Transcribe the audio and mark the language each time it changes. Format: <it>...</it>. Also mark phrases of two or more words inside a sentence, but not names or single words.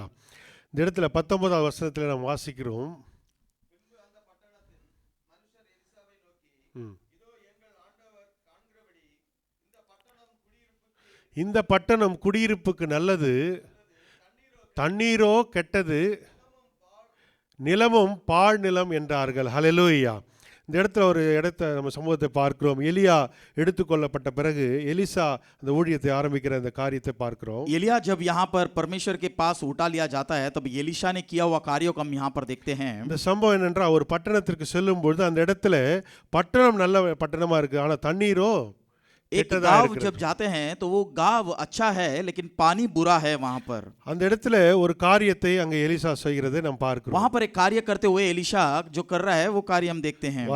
<ta>இந்த இடத்துல 19வது வசனத்தில் நாம் வாசிக்கிறோம். இந்த பட்டணம் குடியிருப்புக்கு நல்லது, தண்ணீரோ கெட்டது, நிலமும் பாழ் நிலம் என்றார்கள். ஹalleluya. இந்த இடத்துல ஒரு இடத்தை நம்ம சமூகத்தை பார்க்கிறோம். எலியா எடுத்துக்கொள்ளப்பட்ட பிறகு எலிசா அந்த ஊழியத்தை ஆரம்பிக்கிற அந்த காரியத்தை பார்க்கிறோம்.</ta> <hi>एलिया जब यहाँ पर परमेश्वर के पास उठा लिया जाता है तब एलिशा ने किया हुआ कार्यों को हम यहाँ पर देखते हैं।</hi> <ta>இந்த சம்பவம் என்னென்றால் ஒரு பட்டணத்திற்கு செல்லும் பொழுது அந்த இடத்துல பட்டணம் நல்ல பட்டணமா இருக்கு, ஆனா தண்ணீரோ</ta> <hi>एक गांव जब जाते हैं तो वो गांव अच्छा है लेकिन पानी बुरा है वहां पर।</hi> <ta>அந்த இடத்துல ஒரு காரியத்தை அங்க எலிசா செய்கிறதை நாம் பார்க்கிறோம்.</ta> <hi>वहां पर एक कार्य करते हुए एलिशा जो कर रहा है वो कार्य हम देखते हैं।</hi>